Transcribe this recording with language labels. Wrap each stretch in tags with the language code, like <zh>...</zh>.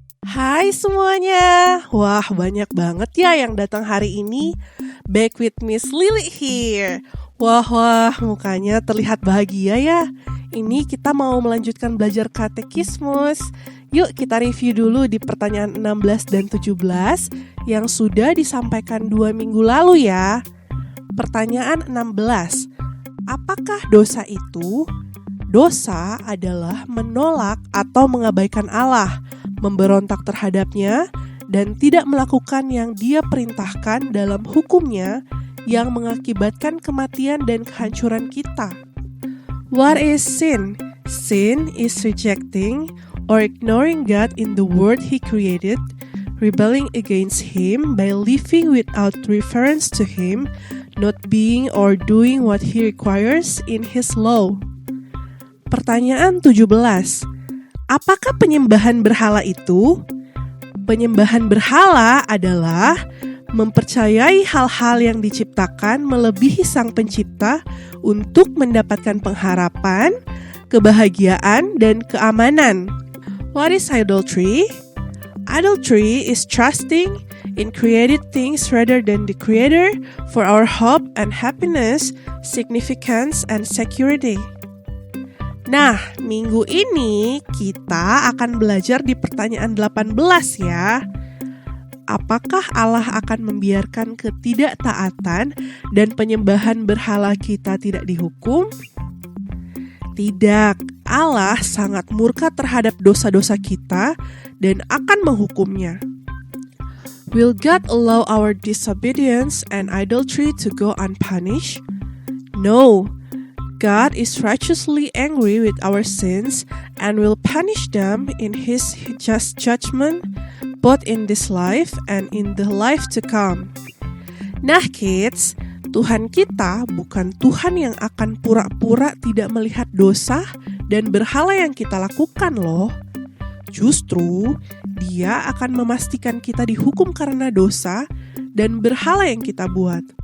<id>Hai semuanya, wah banyak banget ya yang datang hari ini.</id> <en>Back with Miss Lily here.</en> <id>Wah, mukanya terlihat bahagia ya. Ini kita mau melanjutkan belajar katekismus. Yuk kita review dulu di pertanyaan 16 dan 17 yang sudah disampaikan 2 minggu lalu ya. Pertanyaan 16, apakah dosa itu? Dosa adalah menolak atau mengabaikan Allah, memberontak terhadapnya, dan tidak melakukan yang Dia perintahkan dalam hukumnya yang mengakibatkan kematian dan kehancuran kita.</id> <en>What is sin? Sin is rejecting or ignoring God in the world He created, rebelling against Him by living without reference to Him, not being or doing what He requires in His law.</en> <id>Pertanyaan 17. Apakah penyembahan berhala itu? Penyembahan berhala adalah mempercayai hal-hal yang diciptakan melebihi Sang Pencipta untuk mendapatkan pengharapan, kebahagiaan, dan keamanan.</id> <en>What is idolatry? Idolatry is trusting in created things rather than the Creator for our hope and happiness, significance, and security.</en> <id>Nah, minggu ini kita akan belajar di pertanyaan 18 ya. Apakah Allah akan membiarkan ketidaktaatan dan penyembahan berhala kita tidak dihukum? Tidak, Allah sangat murka terhadap dosa-dosa kita dan akan menghukumnya.</id> <en>Will God allow our disobedience and idolatry to go unpunished? No. God is righteously angry with our sins and will punish them in His just judgment, both in this life and in the life to come.</en> <id>Nah kids, Tuhan kita bukan Tuhan yang akan pura-pura tidak melihat dosa dan berhala yang kita lakukan loh. Justru, Dia akan memastikan kita dihukum karena dosa dan berhala yang kita buat.</id>